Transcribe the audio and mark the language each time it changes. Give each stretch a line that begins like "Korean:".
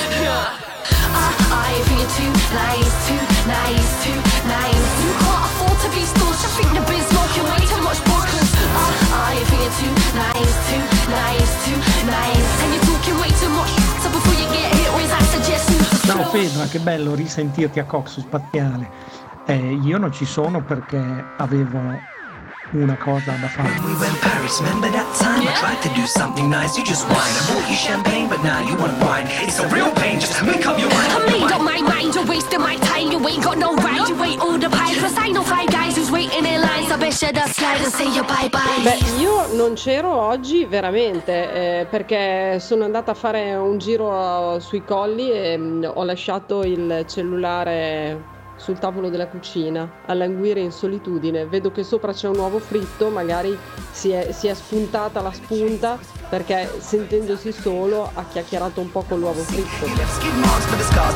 English: I think you're too nice. You can't afford to be stush. I think you've been smoking way too much bush. I think you're too nice. And you're talking way too much. So before you get hit with, I suggest you.
Italian: Ciao Pedro, che bello risentirti a Coxy Spaziale. Io non ci sono perché avevo una cosa da fare.
English: When we went Paris, remember that time? Yeah. I tried to do something nice, you just whined. I bought you champagne, but now you want wine. It's a real pain, just make up your mind. I made up my mind, you're wasting my time. You ain't got no right, you wait all the pipes. Plus I know five guys who's waiting in line. So best you just slide and say your bye bye.
Italian: Beh, io non c'ero oggi, veramente, perché sono andata a fare un giro sui colli e ho lasciato il cellulare sul tavolo della cucina a languire in solitudine. Vedo che sopra c'è un uovo fritto, magari si è spuntata la spunta, perché sentendosi solo ha chiacchierato un po' con l'uovo fritto.